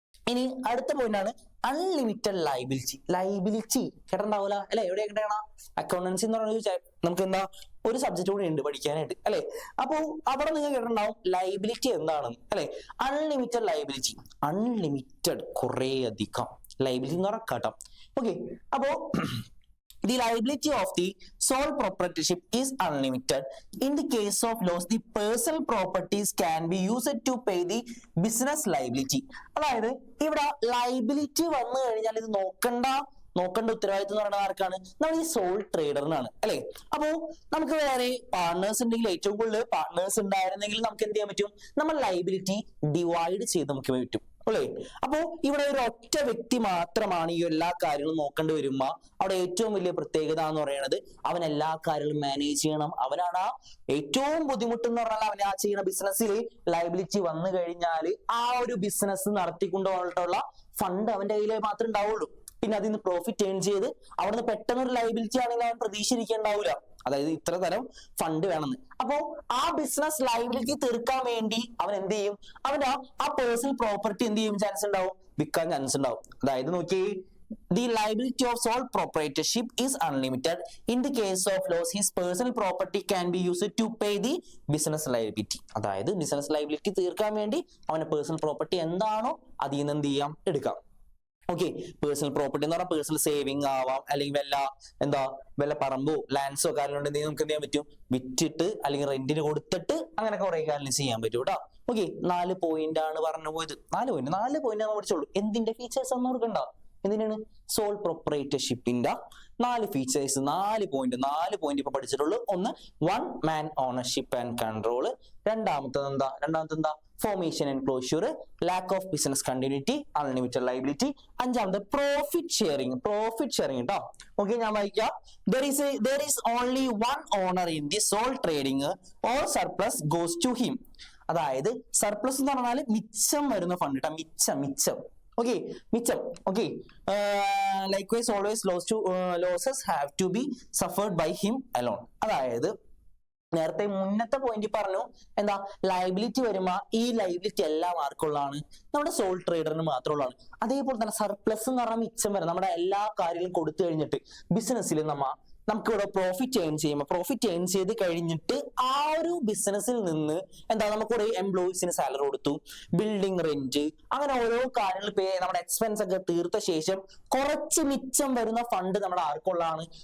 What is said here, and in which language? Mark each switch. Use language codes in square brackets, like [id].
[ml] ഇനി അടുത്ത പോയിന്റ് ആണ് അൺലിമിറ്റഡ് ലൈബിലിറ്റി. കേട്ടിട്ടുണ്ടാവൂല അല്ലെ? എവിടെ കേട്ടണം? അക്കൗണ്ടൻസി എന്ന് പറഞ്ഞ നമുക്ക് എന്താ ഒരു സബ്ജക്ട് കൂടി ഉണ്ട് പഠിക്കാനായിട്ട് അല്ലെ. അപ്പോ അവിടെ നിങ്ങൾ കേട്ടിട്ടുണ്ടാവും ലൈബിലിറ്റി എന്താണെന്ന് അല്ലെ. അൺലിമിറ്റഡ് ലൈബിലിറ്റി, അൺലിമിറ്റഡ് കുറെ അധികം ലൈബിലിറ്റി എന്ന് പറഞ്ഞാൽ കടം. [en] ഓക്കെ, അപ്പോ the liability of the sole proprietorship is unlimited. In the case of loss, the personal properties can be used to pay the business liability. [ml] അതായത് ഇവിടെ ലൈബിലിറ്റി വന്നു കഴിഞ്ഞാൽ ഇത് നോക്കേണ്ട നോക്കേണ്ട ഉത്തരവാദിത്വം എന്ന് പറയുന്നത് ആർക്കാണ്? നമ്മൾ ഈ സോൾ ട്രേഡറിനാണ് അല്ലെ. അപ്പോ നമുക്ക് വേറെ പാർട്ട്നേഴ്സ് ഉണ്ടെങ്കിൽ, ഏറ്റവും കൂടുതൽ പാർട്ട്നേഴ്സ് ഉണ്ടായിരുന്നെങ്കിൽ നമുക്ക് എന്ത് ചെയ്യാൻ പറ്റും? നമ്മൾ ലൈബിലിറ്റി ഡിവൈഡ് ചെയ്ത് നമുക്ക് പറ്റും അല്ലേ. അപ്പോ ഇവിടെ ഒരു ഒറ്റ വ്യക്തി മാത്രമാണ് ഈ എല്ലാ കാര്യങ്ങളും നോക്കേണ്ടി വരുമ്പോ അവിടെ ഏറ്റവും വലിയ പ്രത്യേകത എന്ന് പറയുന്നത് അവൻ എല്ലാ കാര്യങ്ങളും മാനേജ് ചെയ്യണം. അവനാണ് ഏറ്റവും ബുദ്ധിമുട്ട് എന്ന് പറഞ്ഞാൽ അവൻ ആ ചെയ്യുന്ന ബിസിനസ്സിൽ ലൈബിലിറ്റി വന്നു കഴിഞ്ഞാൽ ആ ഒരു ബിസിനസ് നടത്തിക്കൊണ്ട് പോയിട്ടുള്ള ഫണ്ട് അവന്റെ കയ്യിലേ മാത്രമേ ഉണ്ടാവുള്ളൂ. പിന്നെ അതിൽ നിന്ന് പ്രോഫിറ്റ് ഏൺ ചെയ്ത് അവിടുന്ന് പെട്ടെന്ന് ഒരു ലൈബിലിറ്റി ആണെങ്കിൽ അവൻ പ്രതീക്ഷിച്ചിരിക്കേണ്ടാവില്ല, അതായത് ഇത്ര തരം ഫണ്ട് വേണമെന്ന്. അപ്പോ ആ ബിസിനസ് ലൈബിലിറ്റി തീർക്കാൻ വേണ്ടി അവൻ എന്ത് ചെയ്യും? അവന്റെ ആ പേഴ്സണൽ പ്രോപ്പർട്ടി എന്ത് ചെയ്യും? ചാൻസ് ഉണ്ടാവും, വിൽക്കാൻ ചാൻസ് ഉണ്ടാവും. അതായത് നോക്കി, [en] the liability of sole proprietorship is unlimited. In the case of loss, his personal property can be used to pay the business liability. [ml] അതായത് ബിസിനസ് ലൈബിലിറ്റി തീർക്കാൻ വേണ്ടി അവന്റെ പേഴ്സണൽ പ്രോപ്പർട്ടി എന്താണോ അതിൽ നിന്ന് എന്ത് ചെയ്യാം? എടുക്കാം. ഓക്കെ, പേഴ്സണൽ പ്രോപ്പർട്ടി എന്ന് പറഞ്ഞാൽ പേഴ്സണൽ സേവിങ് ആവാം, അല്ലെങ്കിൽ വല്ല പറമ്പോ ലാൻഡ്സോ കാര്യങ്ങളുണ്ടെങ്കിൽ നമുക്ക് എന്ത് ചെയ്യാൻ പറ്റും? വിറ്റിട്ട് അല്ലെങ്കിൽ റെന്റിന് കൊടുത്തിട്ട് അങ്ങനെ കുറെ കാര്യങ്ങൾ ചെയ്യാൻ പറ്റും കേട്ടോ. ഓക്കെ, 4 പോയിന്റ് ആണ് പറഞ്ഞു പോയത്. 4 പോയിന്റ് ആണ് പഠിച്ചോളൂ. എന്തിന്റെ ഫീച്ചേഴ്സ് ഒന്നും കൊടുക്കണ്ട. എന്തിനാണ്? സോൾ പ്രൊപ്പറേറ്റർഷിപ്പിന്റെ 4 ഫീച്ചേഴ്സ്, 4 പോയിന്റ് ഇപ്പൊ പഠിച്ചിട്ടുള്ളൂ. [en] ഒന്ന്, 1 man ownership and control. [ml] രണ്ടാമത്തത് എന്താ? [en] Formation and closure, lack of business continuity, unlimited liability. [ml] അഞ്ചാമത് പ്രോഫിറ്റ് ഷെയറിംഗ് കേട്ടോ. ഓക്കെ, ഞാൻ വായിക്കാം. [en] there is only one owner in the sole trading. All surplus goes to him. [ml] അതായത് surplus എന്ന് പറഞ്ഞാൽ മിച്ചം വരുന്ന ഫണ്ട് കേട്ടോ. മിച്ചം. ഓക്കെ, മിച്ചം. [en] Okay, likewise always losses have to be suffered by him alone. [ml] അതായത് നേരത്തെ മുന്നത്തെ പോയിന്റ് പറഞ്ഞു എന്താ? ലൈബിലിറ്റി വരുമ്പോ ഈ ലൈബിലിറ്റി എല്ലാം ആർക്കുള്ളതാണ്? നമ്മുടെ സോൾ ട്രേഡറിന് മാത്രമുള്ളതാണ്. അതേപോലെ തന്നെ സർപ്ലസ് എന്ന് പറഞ്ഞാൽ മിച്ചം വരെ നമ്മുടെ എല്ലാ കാര്യങ്ങളും കൊടുത്തു കഴിഞ്ഞിട്ട് ബിസിനസ്സിൽ നമുക്ക് ഇവിടെ പ്രോഫിറ്റ് ഏൺ ചെയ്ത് കഴിഞ്ഞിട്ട് ആ ഒരു ബിസിനസ്സിൽ നിന്ന് നമുക്ക് കുറെ എംപ്ലോയീസിന് സാലറി കൊടുത്തു, ബിൽഡിംഗ് റെന്റ്, അങ്ങനെ ഓരോ കാര്യങ്ങൾ നമ്മുടെ എക്സ്പെൻസ് ഒക്കെ തീർത്ത ശേഷം കുറച്ച് മിച്ചം വരുന്ന ഫണ്ട് നമ്മുടെ ആർക്കുള്ളതാണ്?